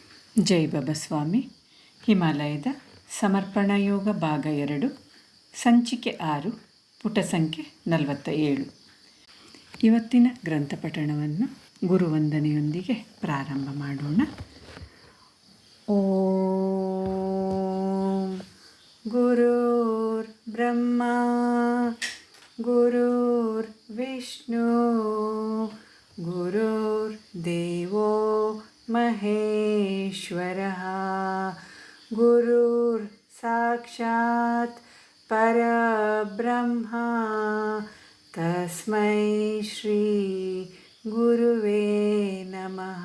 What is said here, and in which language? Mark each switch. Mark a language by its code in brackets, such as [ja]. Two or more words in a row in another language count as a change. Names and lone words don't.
[kn] ಜೈ ಬಬಸ್ವಾಮಿ. ಹಿಮಾಲಯದ ಸಮರ್ಪಣಾ ಯೋಗ ಭಾಗ 2, ಸಂಚಿಕೆ 6, ಪುಟ ಸಂಖ್ಯೆ 47. ಇವತ್ತಿನ ಗ್ರಂಥಪಠಣವನ್ನು ಗುರುವಂದನೆಯೊಂದಿಗೆ ಪ್ರಾರಂಭ ಮಾಡೋಣ. [sa] ಓಂ ಗುರುರ್ ಬ್ರಹ್ಮ ಗುರುರ್ ವಿಷ್ಣು ಗುರುರ್ ದೇವೋ ಮಹೇಶ್ವರಃ ಗುರುರ್ ಸಾಕ್ಷಾತ್ ಪರಬ್ರಹ್ಮ ತಸ್ಮೈ ಶ್ರೀ ಗುರುವೇ ನಮಃ.